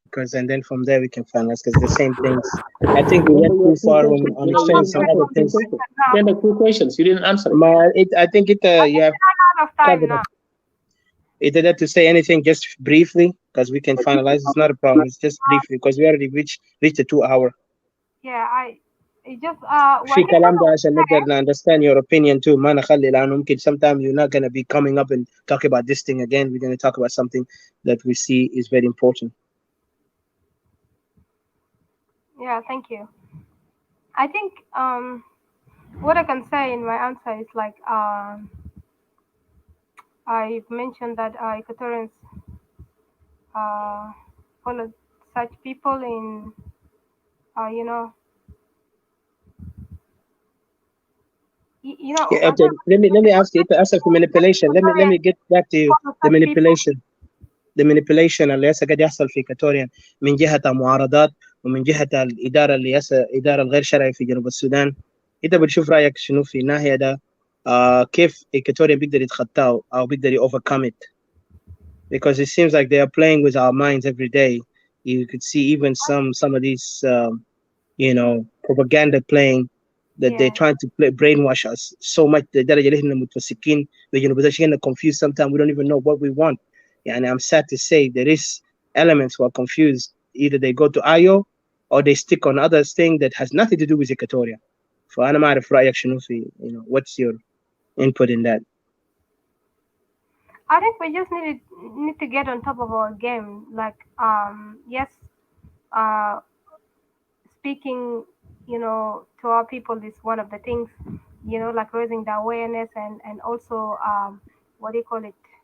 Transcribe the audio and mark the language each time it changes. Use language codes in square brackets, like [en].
[en] Because and then from there we can finalize, because the same things. I think we went too far on explaining some other things. Then the two questions you didn't answer. I think you have out of time covered now. it. Either to say anything just briefly, because we can finalize. It's not a problem. It's just briefly, because we already reached the 2 hour. Yeah, it just [ar] في كلام ده عشان نقدر [en] understand your opinion too. [ar] ما نخلي لأنه ممكن [en] sometimes you're not gonna be coming up and talk about this thing again. We're gonna talk about something that we see is very important. Yeah, thank you. I think what I can say in my answer is like I've mentioned that Equatorians follow such people in you know Yeah, okay. Let me ask you. It's also for manipulation. Let me get back to you. The manipulation. The manipulation [ar] اللي هسه قاعد يحصل في إكواتوريا من جهة المعارضات ومن جهة الإدارة اللي هسه إدارة الغير شرعية في جنوب السودان. أنت بتشوف رأيك شنو في الناحية ده؟ كيف إكواتوريا بيقدر يتخطاه أو بيقدر [en] overcome it? Because it seems like they are playing with our minds every day. You could see even some of these propaganda playing, that they're trying to brainwash us so much that they're [ar] متمسكين بجنوب السودان, [en] confused. Sometimes we don't even know what we want. And I'm sad to say there is elements who are confused. Either they go to IO or they stick on other thing that has nothing to do with Equatoria. [ar] فأنا ما أعرف رأيك شنو في, [en] what's your input in that? I think we just need to get on top of our game. Like yes, speaking, to our people is one of the things, like raising the awareness and also what do you call it?